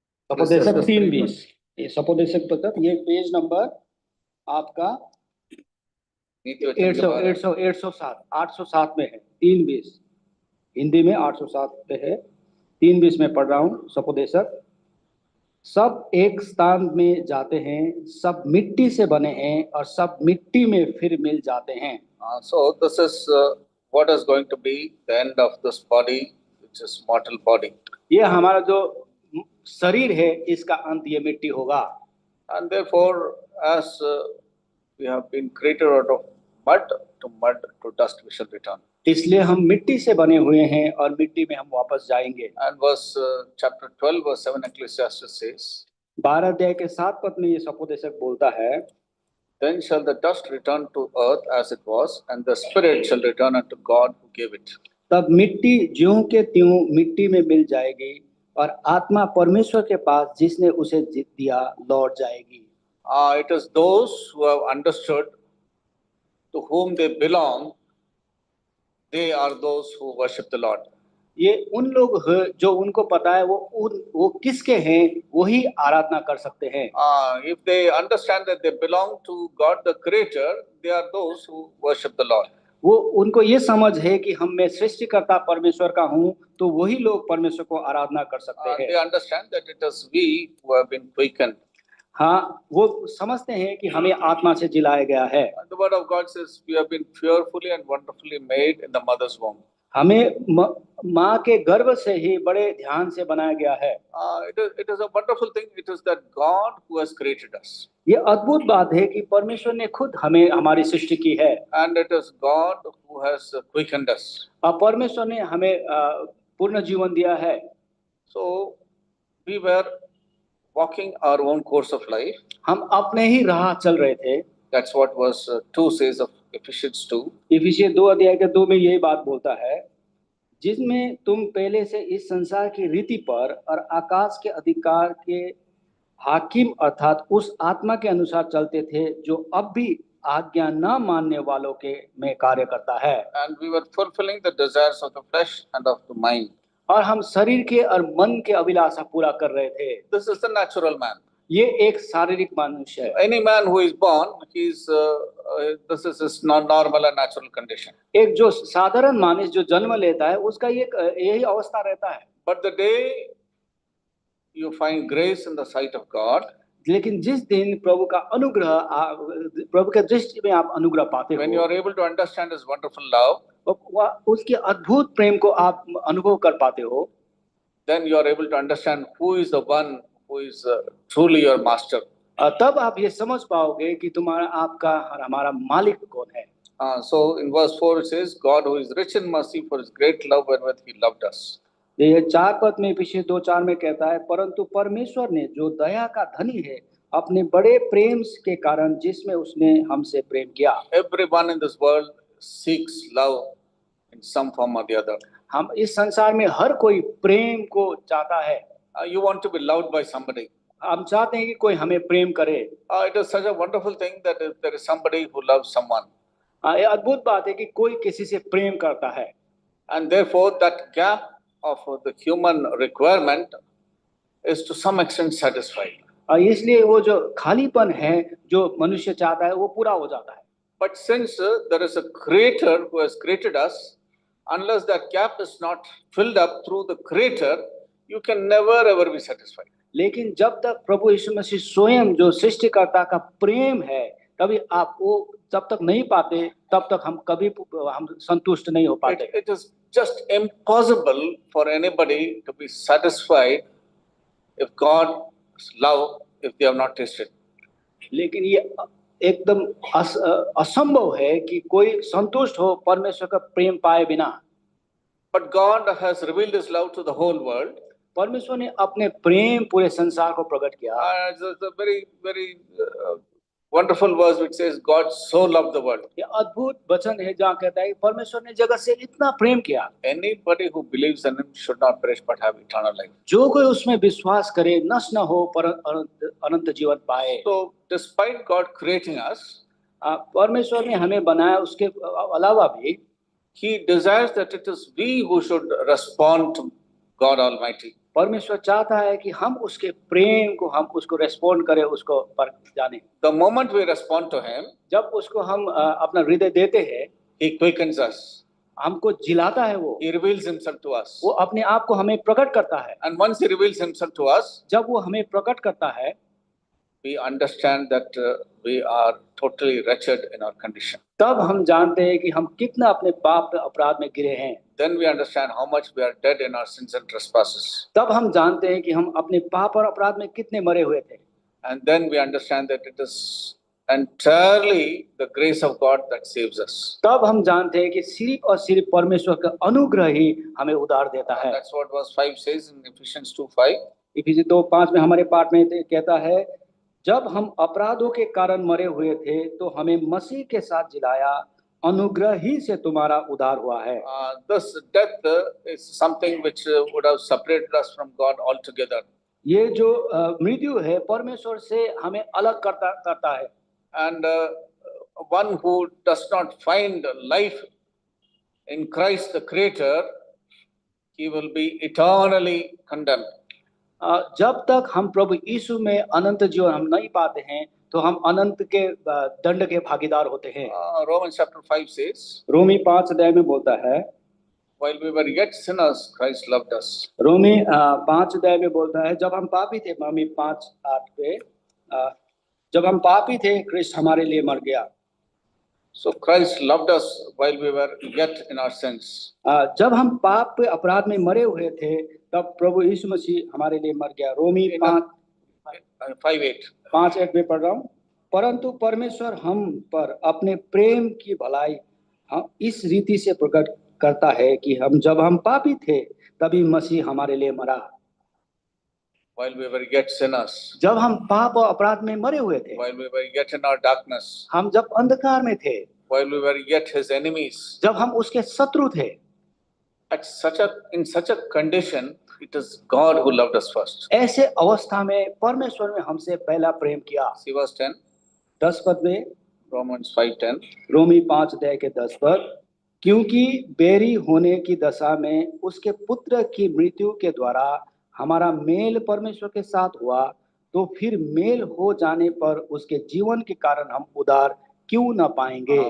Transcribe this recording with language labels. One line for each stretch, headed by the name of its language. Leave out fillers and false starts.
Hindi: उपदेशक 3:20 ये उपदेशक पुस्तक ये पेज नंबर आपका 807 में है 3:20 हिंदी में 807 पे है 3:20 में पढ़ रहा हूँ। उपदेशक सब एक स्थान में जाते हैं, सब मिट्टी से बने हैं और सब मिट्टी में फिर मिल जाते हैं।
English: So this is what is going to be the end of this body, which is mortal body.
Hindi: ये हमारा जो शरीर है इसका अंत ये मिट्टी होगा।
English: And therefore, as we have been created out of mud, to dust we shall return.
Hindi: इसलिए हम मिट्टी से बने हुए हैं और मिट्टी में हम वापस जाएंगे।
English: And verse chapter 12 verse 7 Ecclesiastes says,
Hindi: 12 अध्याय के 7 पद में ये उपदेशक बोलता है,
English: Then shall the dust return to earth as it was, and the spirit shall return unto God who gave it.
Hindi: तब मिट्टी ज्यों के त्यों मिट्टी में मिल जाएगी और आत्मा परमेश्वर के पास जिसने उसे दिया लौट जाएगी।
English: It is those who have understood to whom they belong, they are those who worship the Lord.
Hindi: ये उन लोग जो उनको पता है वो किसके हैं वही आराधना कर सकते हैं।
English: If they understand that they belong to God the Creator, they are those who worship the Lord.
Hindi: वो उनको ये समझ है कि हम मैं सृष्टिकर्ता परमेश्वर का हूँ तो वही लोग परमेश्वर को आराधना कर सकते हैं।
English: They understand that it is we who have been quickened.
Hindi: हाँ, वो समझते हैं कि हमें आत्मा से जिलाया गया है।
English: The word of God says we have been fearfully and wonderfully made in the mother's womb.
Hindi: हमें माँ के गर्भ से ही बड़े ध्यान से बनाया गया है।
English: It is a wonderful thing. It is that God who has created us.
Hindi: ये अद्भुत बात है कि परमेश्वर ने खुद हमें हमारी सृष्टि की है।
English: And it is God who has quickened us.
Hindi: और परमेश्वर ने हमें पूर्ण जीवन दिया है।
English: So we were walking our own course of life.
Hindi: हम अपने ही राह चल रहे थे।
English: That's what verse 2 says of Ephesians 2.
Hindi: Ephesians 2 अध्याय के 2 में यही बात बोलता है, जिसमें तुम पहले से इस संसार की रीति पर और आकाश के अधिकार के हाकिम अर्थात उस आत्मा के अनुसार चलते थे जो अब भी आज्ञा न मानने वालों के में कार्य करता है।
English: And we were fulfilling the desires of the flesh and of the mind.
Hindi: और हम शरीर के और मन के अभिलाषा पूरा कर रहे थे।
English: This is the natural man.
Hindi: ये एक शारीरिक मनुष्य है।
English: Any man who is born, this is his normal and natural condition.
Hindi: एक जो साधारण मानुष जो जन्म लेता है उसका यही अवस्था रहता है।
English: But the day you find grace in the sight of God,
Hindi: लेकिन जिस दिन प्रभु का अनुग्रह प्रभु के दृष्टि में आप अनुग्रह पाते हो,
English: when you are able to understand his wonderful love,
Hindi: उसके अद्भुत प्रेम को आप अनुभव कर पाते हो,
English: then you are able to understand who is the one who is truly your master.
Hindi: तब आप ये समझ पाओगे कि तुम्हारा आपका और हमारा मालिक कौन है।
English: So in verse 4 it says, God who is rich in mercy for his great love wherewith he loved us.
Hindi: ये 4 पद में पीछे 2:4 में कहता है, परंतु परमेश्वर ने जो दया का धनी है अपने बड़े प्रेम के कारण जिसमें उसने हमसे प्रेम किया।
English: Everyone in this world seeks love in some form or the other.
Hindi: हम इस संसार में हर कोई प्रेम को चाहता है।
English: You want to be loved by somebody.
Hindi: हम चाहते हैं कि कोई हमें प्रेम करे।
English: It is such a wonderful thing that there is somebody who loves someone.
Hindi: ये अद्भुत बात है कि कोई किसी से प्रेम करता है।
English: And therefore that gap of the human requirement is to some extent satisfied.
Hindi: इसलिए वो जो खालीपन है जो मनुष्य चाहता है वो पूरा हो जाता है।
English: But since there is a creator who has created us, unless that gap is not filled up through the creator, you can never ever be satisfied.
Hindi: लेकिन जब तक प्रभु यीशु मसीह स्वयं जो सृष्टिकर्ता का प्रेम है तभी आप वो जब तक नहीं पाते तब तक हम कभी हम संतुष्ट नहीं हो पाते।
English: It is just impossible for anybody to be satisfied if God's love, if they have not tasted.
Hindi: लेकिन ये एकदम असंभव है कि कोई संतुष्ट हो परमेश्वर का प्रेम पाए बिना।
English: But God has revealed his love to the whole world.
Hindi: परमेश्वर ने अपने प्रेम पूरे संसार को प्रकट किया।
English: It's a very wonderful verse which says God so loved the world.
Hindi: ये अद्भुत वचन है जहाँ कहता है कि परमेश्वर ने जगत से इतना प्रेम किया,
English: Anybody who believes in him should not perish but have eternal life.
Hindi: जो कोई उसमें विश्वास करे नष्ट न हो पर अनंत जीवन पाए।
English: So despite God creating us,
Hindi: परमेश्वर ने हमें बनाया, उसके अलावा भी
English: he desires that it is we who should respond to God Almighty.
Hindi: परमेश्वर चाहता है कि हम उसके प्रेम को, हम उसको रेस्पॉन्ड करें, उसको पर जाने।
English: The moment we respond to him,
Hindi: जब उसको हम अपना हृदय देते हैं,
English: he quickens us.
Hindi: हमको जिलाता है वो
English: He reveals himself to us.
Hindi: वो अपने आप को हमें प्रकट करता है।
English: And once he reveals himself to us,
Hindi: जब वो हमें प्रकट करता है,
English: we understand that we are totally wretched in our condition.
Hindi: तब हम जानते हैं कि हम कितना अपने पाप अपराध में गिरे हैं।
English: Then we understand how much we are dead in our sins and trespasses.
Hindi: तब हम जानते हैं कि हम अपने पाप और अपराध में कितने मरे हुए थे।
English: And then we understand that it is entirely the grace of God that saves us.
Hindi: तब हम जानते हैं कि सिर्फ और सिर्फ परमेश्वर का अनुग्रह ही हमें उद्धार देता है।
English: That's what verse 5 says in Ephesians 2:5.
Hindi: इफिसी 2:5 में हमारे पाठ में कहता है, जब हम अपराधों के कारण मरे हुए थे तो हमें मसीह के साथ जिलाया, अनुग्रह ही से तुम्हारा उद्धार हुआ है।
English: This death is something which would have separated us from God altogether.
Hindi: ये जो मृत्यु है परमेश्वर से हमें अलग करता है।
English: And one who does not find life in Christ the Creator, he will be eternally condemned.
Hindi: जब तक हम प्रभु यीशु में अनंत जीवन हम नहीं पाते हैं तो हम अनंत के दंड के भागीदार होते हैं।
English: Romans chapter 5 says,
Hindi: रोमी 5 अध्याय में बोलता है,
English: while we were yet sinners, Christ loved us.
Hindi: रोमी 5 अध्याय में बोलता है, जब हम पापी थे, रोमी 5:8 पे, जब हम पापी थे क्रिस्ट हमारे लिए मर गया।
English: So Christ loved us while we were yet in our sins.
Hindi: जब हम पाप पे अपराध में मरे हुए थे तब प्रभु यीशु मसीह हमारे लिए मर गया। रोमी 5:8 में पढ़ रहा हूँ, परंतु परमेश्वर हम पर अपने प्रेम की भलाई हम इस रीति से प्रकट करता है कि जब हम पापी थे तभी मसीह हमारे लिए मरा।
English: While we were yet sinners,
Hindi: जब हम पाप और अपराध में मरे हुए थे,
English: while we were yet in our darkness,
Hindi: हम जब अंधकार में थे,
English: while we were yet his enemies,
Hindi: जब हम उसके शत्रु थे,
English: in such a condition, it is God who loved us first.
Hindi: ऐसे अवस्था में परमेश्वर ने हमसे पहला प्रेम किया।
English: See verse 10,
Hindi: 10 पद में,
English: Romans 5:10.
Hindi: रोमी 5 अध्याय के 10 पद, क्योंकि बेरी होने की दशा में उसके पुत्र की मृत्यु के द्वारा हमारा मेल परमेश्वर के साथ हुआ, तो फिर मेल हो जाने पर उसके जीवन के कारण हम उद्धार क्यों न पाएंगे।